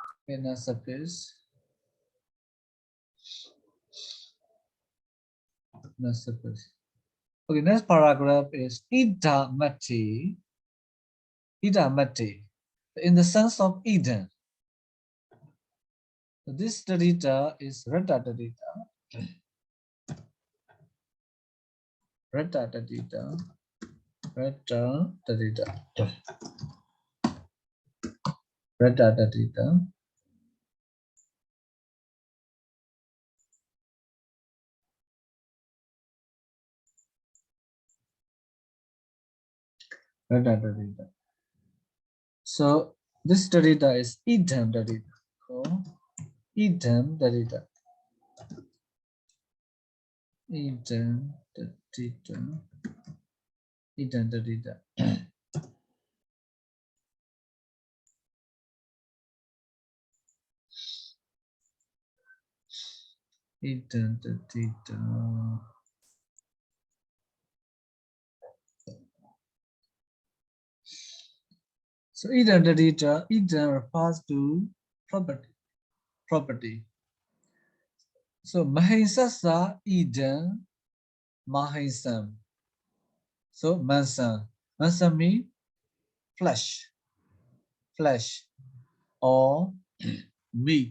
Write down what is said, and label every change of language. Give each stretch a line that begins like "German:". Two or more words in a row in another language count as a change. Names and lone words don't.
English: inner surface. Inner surface. Okay, next paragraph is idamati. Idamati, in the sense of Eden. So this Taddhita is Rata Taddhita. Rata Taddhita. Rata Taddhita. Rata Taddhita. Rata Taddhita. So this Taddhita is Idam Taddhita. So Idam Taddhita. Idam Taddhita. Idam Taddhita. Idam Taddhita. So Idam Taddhita, Idam refers to property. So
Sanskrit: Mahinsasa Idam Mahinsam.
English: So Mansam. Mansam means flesh or meat.